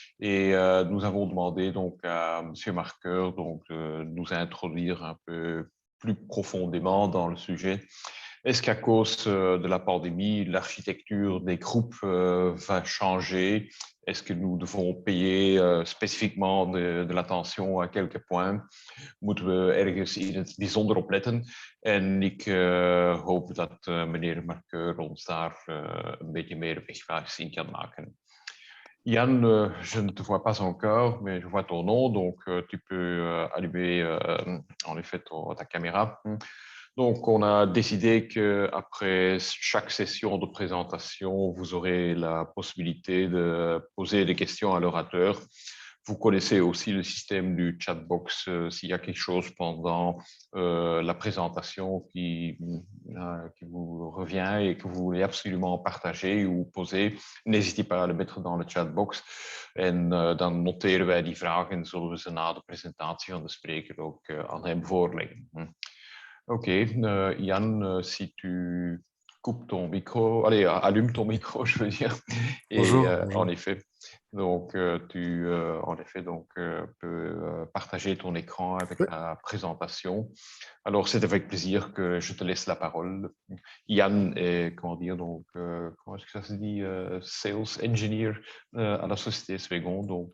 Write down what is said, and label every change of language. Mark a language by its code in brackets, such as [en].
[fr] Et nous avons demandé donc à monsieur Marqueur donc, de nous introduire un peu plus profondément dans le sujet. Est-ce qu'à cause de la pandémie, l'architecture des groupes va changer? Est-ce que nous devons payer spécifiquement de l'attention à quelques points? [nl] Moeten we ergens in het bijzonder op letten? En ik hoop dat meneer Marqueur ons daar een beetje meer wegwijs in kan maken. [fr] Yann, je ne te vois pas encore, mais je vois ton nom, donc tu peux allumer en effet ta caméra. Donc, on a décidé qu'après chaque session de présentation, vous aurez la possibilité de poser des questions à l'orateur. Vous connaissez aussi le système du chatbox. S'il y a quelque chose pendant la présentation qui vous revient et que vous voulez absolument partager ou poser, n'hésitez pas à le mettre dans le chatbox. [nl] En dan noteren wij die vragen en zullen we ze na de presentatie van de spreker ook aan hem voorleggen. [fr] Ok, Yann, si tu coupes ton micro, allez, allume ton micro, je veux dire. Et bonjour. en effet, donc tu en effet donc peux partager ton écran avec la présentation. Alors c'est avec plaisir que je te laisse la parole. Yann est, comment dire, donc comment est-ce que ça se dit, sales engineer à la société Swegon, donc